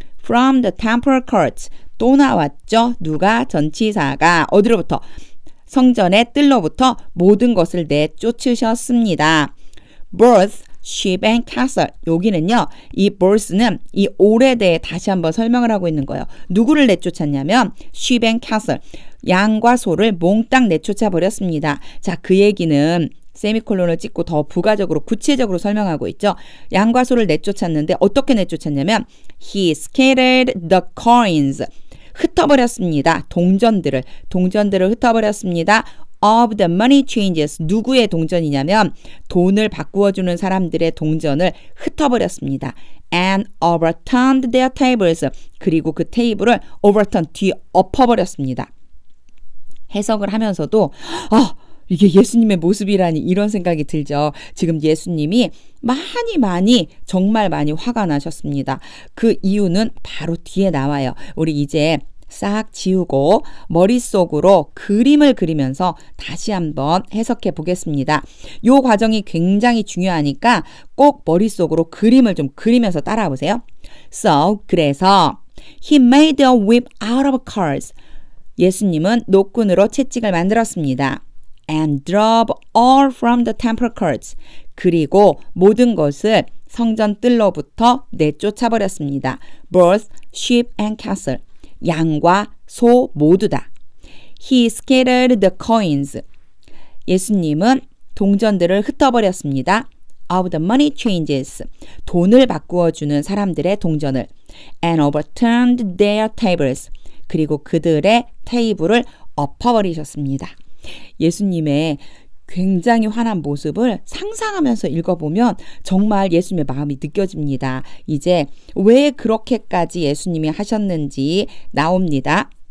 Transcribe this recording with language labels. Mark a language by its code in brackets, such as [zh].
[en] From the temple courts. [ko] 또 나왔죠. 누가? 전치사가 어디로부터? 성전의 뜰로부터 모든 것을 내쫓으셨습니다. [en] Both sheep and cattle. [ko] 여기는요. 이 both는 이 올에 대해 다시 한번 설명을 하고 있는 거예요. 누구를 내쫓았냐면 [en] sheep and cattle. [ko] 양과 소를 몽땅 내쫓아 버렸습니다. 자, 그 얘기는 세미콜론을 찍고 더 부가적으로 구체적으로 설명하고 있죠. 양과 소를 내쫓았는데 어떻게 내쫓았냐면 [en] He scattered the coins. [ko] 흩어버렸습니다. 동전들을 흩어버렸습니다. [en] Of the money changers. [ko] 누구의 동전이냐면 돈을 바꾸어주는 사람들의 동전을 흩어버렸습니다. [en] And overturned their tables. [ko] 그리고 그 테이블을 overturn, 뒤엎어버렸습니다. 해석을 하면서도 이게 예수님의 모습이라니 이런 생각이 들죠. 지금 예수님이 많이 정말 많이 화가 나셨습니다. 그 이유는 바로 뒤에 나와요. 우리 이제 싹 지우고 머릿속으로 그림을 그리면서 다시 한번 해석해 보겠습니다. 이 과정이 굉장히 중요하니까 꼭 머릿속으로 그림을 좀 그리면서 따라와 보세요. [en] So, [ko] 그래서 [en] He made a whip out of cords. [ko] 예수님은 노끈으로 채찍을 만들었습니다. [en] And drove all from the temple courts. [ko] 그리고 모든 것을 성전 뜰로부터 내쫓아버렸습니다. [en] Both sheep and cattle. [ko] 양과 소 모두다. [en] He scattered the coins. [ko] 예수님은 동전들을 흩어버렸습니다. [en] Of the money changers. [ko] 돈을 바꾸어주는 사람들의 동전을. [en] And overturned their tables. [ko] 그리고 그들의 테이블을 엎어버리셨습니다. 예수님의 굉장히 화난 모습을 상상하면서 읽어보면 정말 예수님의 마음이 느껴집니다. 이제 왜 그렇게까지 예수님이 하셨는지 나옵니다.